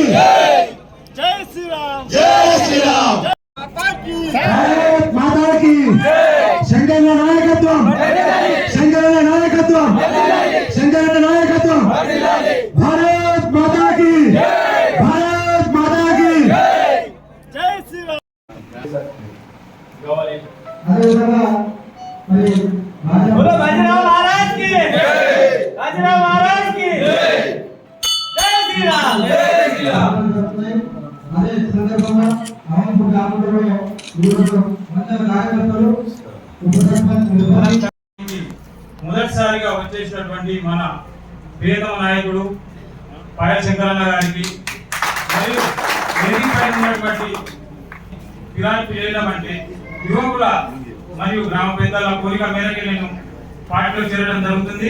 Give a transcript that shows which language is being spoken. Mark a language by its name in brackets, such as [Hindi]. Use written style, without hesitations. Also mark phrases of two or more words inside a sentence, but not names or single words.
[Hindi] जय श्री राम। जय श्री राम। माता की भारत माता की संघटना नायकत्व संघटना नायकत्व संघटना नायकत्व भारत माता की भारत माता की जय श्री राम। बोलो बाजीराव महाराज की जय, बाजीराव महाराज की जय, जय श्री राम। जय श्री राम। [Telugu] అదే సందర్భంగా అవంపు గ్రామంలో ఈరోజు మండల కార్యకర్తలు ఉప సర్పంచ్ మొదటిసారిగా వచ్చేసినటువంటి మన ప్రియతమ నాయకుడు పాయల్ శంకరన్న గారికి మరియు వేదికపై ఉన్నటువంటి కిరాయి పిల్లలమంటే యువకుల మరియు గ్రామ పెద్దల కోరిక మేరకు నేను పార్టీలో చేరడం జరుగుతుంది.